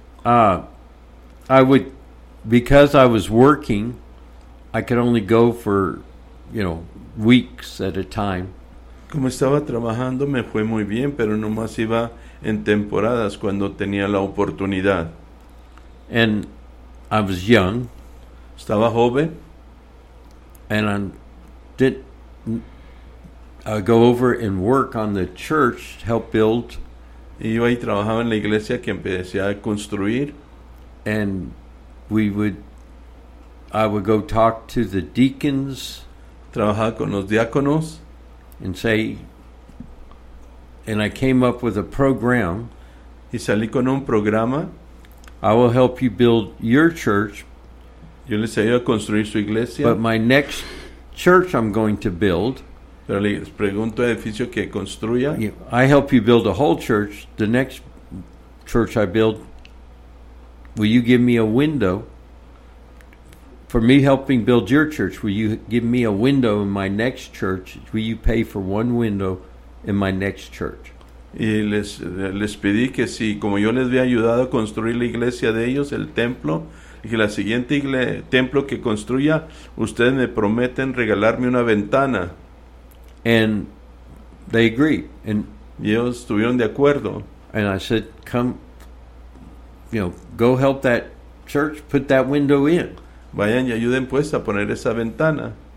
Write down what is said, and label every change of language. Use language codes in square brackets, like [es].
[en] I would, because I was working, I could only go for, you know, weeks at a time. [es] Como estaba trabajando, me fue muy bien, pero nomás iba en temporadas cuando tenía la oportunidad. [en] And I was young. [es] Estaba joven. [en] And I didn't go over and work on the church, help build. [es] Y yo ahí trabajaba en la iglesia que empecé a construir. [en] And I would go talk to the deacons. [es] Trabajaba con los diáconos. [en] And I came up with a program. [es] Y salí con un programa. [en] I will help you build your church. [es] Yo les ayudo a construir su iglesia. [en] But my next church I'm going to build. [es] Pero les pregunto el edificio que construya. [en] I help you build a whole church. The next church I build, will you give me a window? For me helping build your church, will you give me a window in my next church? Will you pay for one window in my next church? [es] Y les pedí que si, como yo les había ayudado a construir la iglesia de ellos, el templo, y que la siguiente templo que construya, ustedes me prometen regalarme una ventana. [en] And they agreed. [es] Y ellos estuvieron de acuerdo. [en] And I said, come, you know, go help that church put that window in. [es] Vayan y ayuden pues a poner esa ventana.